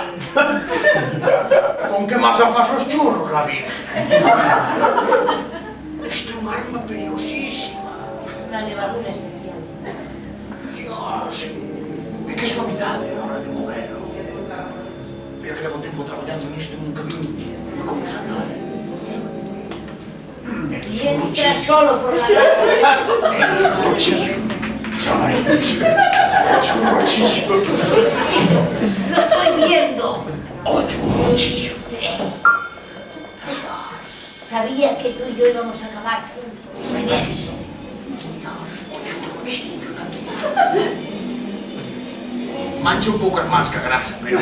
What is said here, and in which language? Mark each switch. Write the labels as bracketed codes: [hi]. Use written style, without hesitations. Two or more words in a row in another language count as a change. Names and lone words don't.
[gl] Con que masa fas os churros, [es] la virgen. [gl] Isto é un arma perigosísima. [es] Una levadura especial. [gl] Dios, e que suavidade a hora de movelo. Mira que levo tempo traballando nisto, nunca vi unha cousa tal. [es] Y entra solo por la noche. Churrochillo. Chamarillo. Churrochillo. Lo estoy viendo. Oh, churrochillo. Sí. Sabía que tú y yo íbamos a acabar juntos en ese. Churrochillo. [gl] Mancha un pouco as más que a grasa, pero